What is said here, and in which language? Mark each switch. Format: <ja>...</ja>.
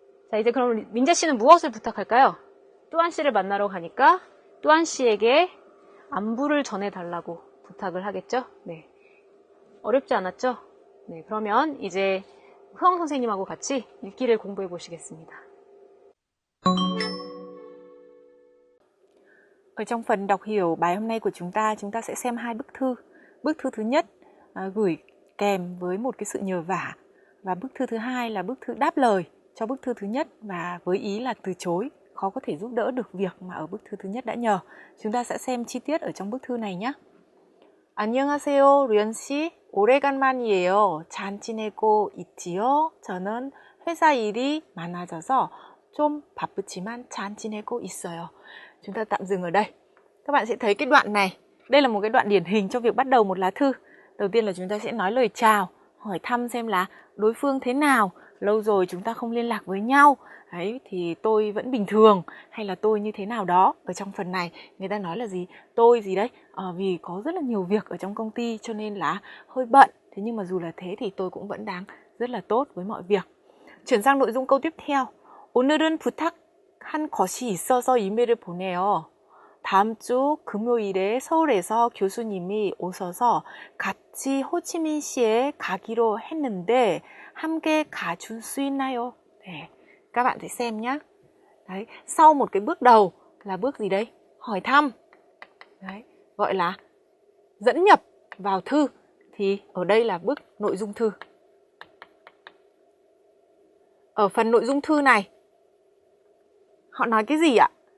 <ko>자, 이제 그럼 민재 씨는 무엇을 부탁할까요? 또한 씨를 만나러 가니까 또한 씨에게 안부를 전해달라고 부탁을 하겠죠? 네. 어렵지 않았죠? 네. 그러면 이제 흐엉 선생님하고 같이 읽기를 공부해 보시겠습니다.</ko> <vi>Ở trong phần đọc hiểu bài hôm nay của chúng ta sẽ xem hai bức thư. Bức thư thứ nhất gửi kèm với một cái sự nhờ vả, và bức thư thứ hai là bức thư đáp lời cho bức thư thứ nhất và với ý là từ chối, khó có thể giúp đỡ được việc mà ở bức thư thứ nhất đã nhờ. Chúng ta sẽ xem chi tiết ở trong bức thư này nhé.</vi> <ko>안녕하세요, 루연 씨. 오래간만이에요. 잘 지내고 있지요? 저는 회사 일이 많아져서 좀 바쁘지만 잘 지내고 있어요.</ko> <vi>Chúng ta tạm dừng ở đây. Các bạn sẽ thấy cái đoạn này. Đây là một cái đoạn điển hình cho việc bắt đầu một lá thư. Đầu tiên là chúng ta sẽ nói lời chào, hỏi thăm xem là đối phương thế nào, lâu rồi chúng ta không liên lạc với nhau. Đấy, thì tôi vẫn bình thường, hay là tôi như thế nào đó. Ở trong phần này người ta nói là gì? Tôi gì đấy? Vì có rất là nhiều việc ở trong công ty cho nên là hơi bận. Thế nhưng mà dù là thế thì tôi cũng vẫn đang rất là tốt với mọi việc. Chuyển sang nội dung câu tiếp theo.</vi> <ko>오늘은 부탁한 것이 있어서 이메일을 보내요. 다음 주 금요일에 서울에서 교수님이 오셔서 같이 호치민시에 가기로 했는데 함께 가줄 수 있나요?</ko> <vi>네, các bạn sẽ xem nhé. Đấy, sau một cái bước đầu là bước gì đây? Hỏi thăm. Đấy, gọi là dẫn nhập vào thư. Thì ở đây là bước nội dung thư. Ở phần nội dung thư này họ nói cái gì ạ?</vi>